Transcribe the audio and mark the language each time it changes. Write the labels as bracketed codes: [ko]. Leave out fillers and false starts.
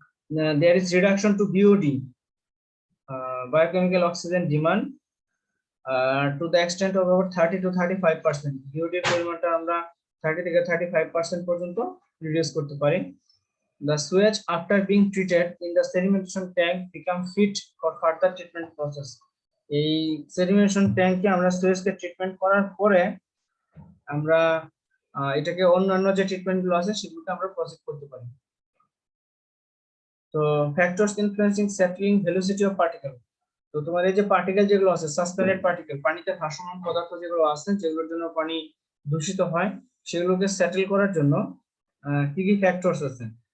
[en] There is reduction to BOD, biochemical oxygen demand, to the extent of about 30 to 35%. [bn] BOD এর পরিমাণটা আমরা 30 থেকে 35% পর্যন্ত রিডিউস করতে পারি। [en] The sewage after being treated in the sedimentation tank become fit for further treatment process. [bn] এই sedimentation ট্যাঙ্কে আমরা সুয়েজকে ট্রিটমেন্ট করার পরে আমরা এটাকে অন্যান্য যে ট্রিটমেন্ট গুলো আছে সেগুলোকে আমরা প্রসেস করতে পারি। তো [en] Factors influencing settling velocity of particle. [bn] তো তোমার এই যে পার্টিকেল যেগুলো আছে, সাসপেন্ডেড পার্টিকেল, পানিতে ভাসমান পদার্থ যেগুলো আছে, যেগুলোর জন্য পানি দূষিত হয়, সেগুলোকে সেটেল করার জন্য কি কি ফ্যাক্টরস আছে?